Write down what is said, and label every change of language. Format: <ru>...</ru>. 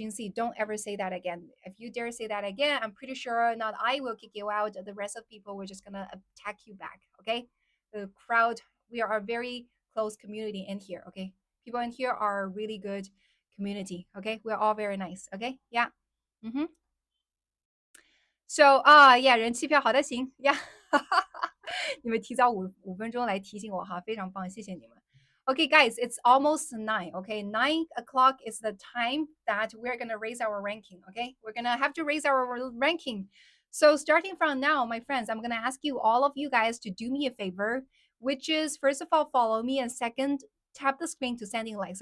<en>Jincy, don't ever say that again. If you dare say that again, I'm pretty sure not I will kick you out. The rest of people, we're just gonna attack you back, okay? The crowd, we are a very close community in here, okay? People in here are really good community, okay? We're all very nice, okay? Yeah. Mm-hmm. So yeah，</en> <zh>人气票好的行呀，你们提早五分钟来提醒我哈，非常棒，谢谢你们。</zh> <en>Okay, guys, it's almost 9. Okay, 9 o'clock is the time that we're gonna raise our ranking. Okay, we're gonna have to raise our ranking. So starting from now, my friends, I'm gonna ask you all of you guys to do me a favor, which is first of all follow me, and second tap the screen to sending likes.</en>